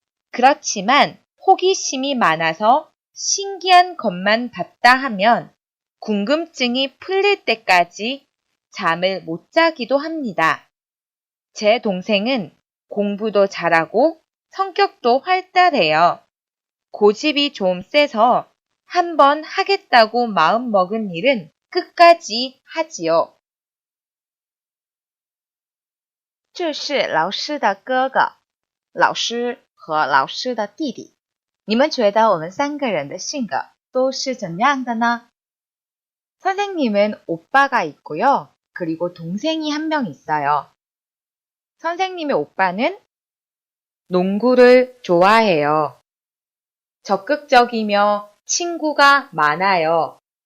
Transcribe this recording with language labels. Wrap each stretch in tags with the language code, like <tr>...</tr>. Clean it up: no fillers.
<ko>그렇지만 호기심이 많아서 신기한 것만 봤다 하면 궁금증이 풀릴 때까지 잠을 못 자기도 합니다. 제 동생은 공부도 잘하고 성격도 활달해요. 고집이 좀 세서 한번 하겠다고 마음먹은 일은 끝까지 하지요.</ko> <zh>这是老师的哥哥，老师和老师的弟弟。你们觉得我们3个人的性格都是怎样的呢？</zh> <ko>선생님은 오빠가 있고요. 그리고 동생이 1명 있어요. 선생님의 오빠는 농구를 좋아해요. 적극적이며 친구가 많아요.</ko>